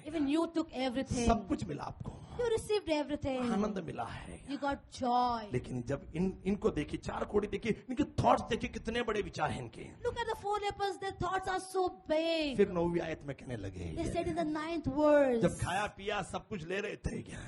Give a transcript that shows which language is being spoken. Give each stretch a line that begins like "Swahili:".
English: Even you took everything.
Hindi: सब कुछ मिला आपको,
English: You received everything.
Hindi: आनंद मिला है।
English: You got joy.
Hindi: लेकिन जब इनको देखी, चार कोड़ी देखी, इनके थॉट्स देखी, कितने बड़े विचार हैं इनके।
English: Look at the four lepers, their thoughts are so big.
Hindi: फिर 9वीं आयत में कहने लगे,
English: They said in the 9th verse,
Hindi: जब खाया पिया सब कुछ ले रहे थे क्या,